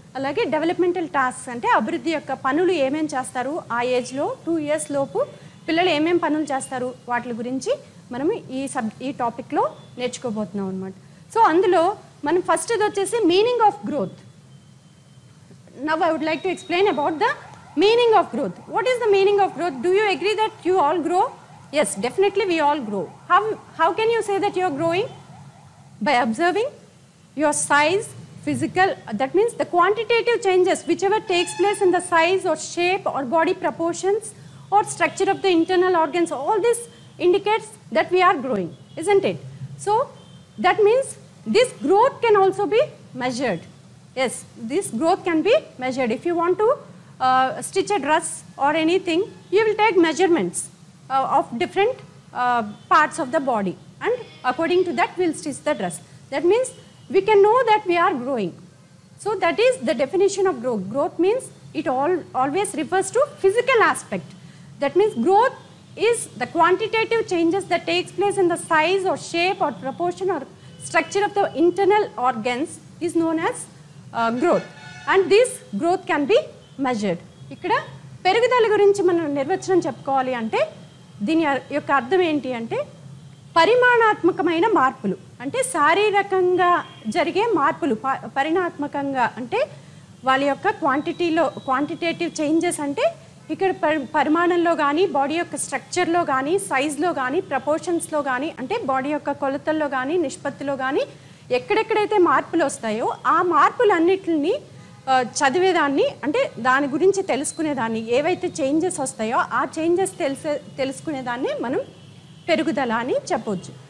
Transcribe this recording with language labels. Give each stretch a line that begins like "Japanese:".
Telugu: అలాగే developmental tasks అంటే అభివృద్ధి యొక్క పనులు ఏమేమి చేస్తారు ఆ ఏజ్లో 2 ఇయర్స్ లోపు పిల్లలు ఏమేం పనులు చేస్తారు వాటి గురించి మనం ఈ టాపిక్లో నేర్చుకోబోతున్నాం అన్నమాట.
English: so
Telugu: అందులో మనం ఫస్ట్ వచ్చేసి
English: Meaning of growth. Now I would like to explain about the meaning of growth. What is the meaning of growth? Do you agree that you all grow? Yes, definitely we all grow. How can you say that you are growing? By observing your size, physical, that means the quantitative changes whichever takes place in the size or shape or body proportions or structure of the internal organs, all this indicates that we are growing, isn't it? So that means this growth can also be measured. Yes, this growth can be measured. If you want to stitch a dress or anything, you will take measurements of different parts of the body, and according to that we will stitch the dress. That means we can know that we are growing. So that is the definition of growth. Growth means it always refers to physical aspect. That means growth is the quantitative changes that takes place in the size or shape or proportion or structure of the internal organs is known as growth, and this growth can be measured.
Telugu: ఇక్కడ పెరుగుదల గురించి మనం నిర్వచనం చెప్పుకోవాలి అంటే దీని యొక్క అర్థం ఏంటి అంటే పరిమాణాత్మకమైన మార్పులు, అంటే శారీరకంగా జరిగే మార్పులు. పరిమాణాత్మకంగా అంటే వాళ్ళ యొక్క క్వాంటిటేటివ్ చేంజెస్, అంటే ఇక్కడ పరిమాణంలో కానీ బాడీ యొక్క స్ట్రక్చర్లో కానీ సైజ్లో కానీ ప్రపోర్షన్స్లో కానీ, అంటే బాడీ యొక్క కొలతల్లో కానీ నిష్పత్తిలో కానీ ఎక్కడెక్కడైతే మార్పులు వస్తాయో ఆ మార్పులన్నిటిని చదివేదాన్ని, అంటే దాని గురించి తెలుసుకునేదాన్ని, ఏవైతే చేంజెస్ వస్తాయో ఆ చేంజెస్ తెలుసుకునేదాన్ని మనం పెరుగుదల అని చెప్పవచ్చు.